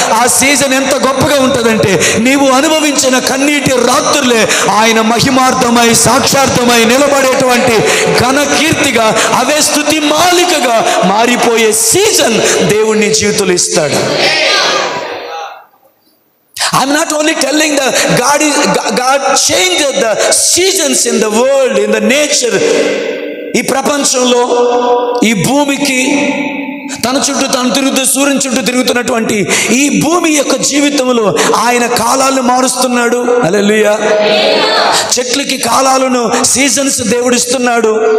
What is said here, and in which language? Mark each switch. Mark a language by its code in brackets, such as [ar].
[te] ఆ సీజన్ ఎంత గొప్పగా ఉంటుందంటే, నీవు అనుభవించిన కన్నీటి రాత్రులే ఆయన మహిమార్థమై, సాక్షార్థమై నిలబడేటువంటి ఘన కీర్తిగా, అవే స్తుతి మాలికగా మారిపోయే సీజన్ దేవుడు నీ జీవితంలో ఇస్తాడు. [en] I'm not only telling God changed the seasons in the world, in the nature. [te] ఈ ప్రపంచంలో, ఈ భూమికి తన చుట్టూ తాను తిరుగుతూ సూర్యుని చుట్టూ తిరుగుతున్నటువంటి ఈ భూమి యొక్క జీవితంలో ఆయన కాలాలను మారుస్తున్నాడు. హల్లెలూయా. చెట్లకి కాలాలను, సీజన్స్ దేవుడు ఇస్తున్నాడు.